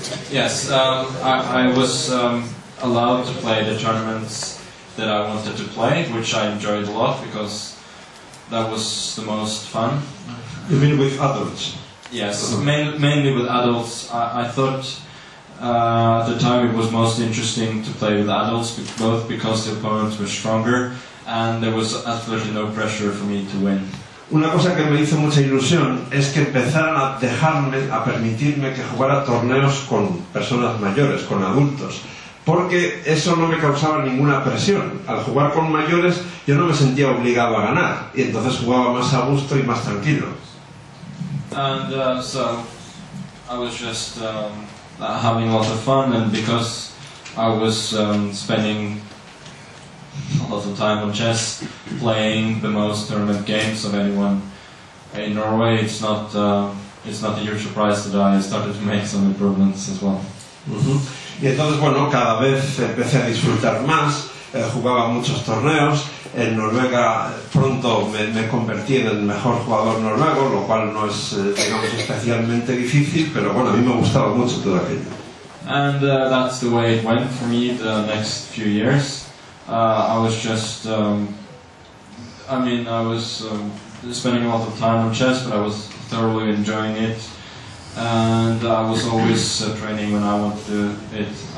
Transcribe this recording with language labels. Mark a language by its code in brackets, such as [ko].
[en] Yes, I was allowed to play the tournaments that I wanted to play, which I enjoyed a lot because that was the most fun. You mean with adults? Yes, mainly with adults. I thought at the time it was most interesting to play with adults, both because the opponents were stronger and there was absolutely no pressure for me to win. [es] Una cosa que me hizo mucha ilusión es que empezaran a dejarme, a permitirme que jugara torneos con personas mayores, con adultos, porque eso no me causaba ninguna presión. Al jugar con mayores yo no me sentía obligado a ganar y entonces jugaba más a gusto y más tranquilo. [en] And so I was just having a lot of fun, and because I was spending a lot of time on chess, playing the most tournament games of anyone in Norway, it's not a huge surprise that I started to make some improvements as well. [es] Y entonces, bueno, cada vez empecé a disfrutar más, jugaba muchos torneos. En Noruega pronto me convertí en el mejor jugador noruego, lo cual no es, digamos, especialmente difícil, pero bueno, a mí me gustaba mucho todo aquello. [en] And that's the way it went for me the next few years. I was just, I was spending a lot of time on chess, but I was thoroughly enjoying it. And I was always training when I wanted to do it.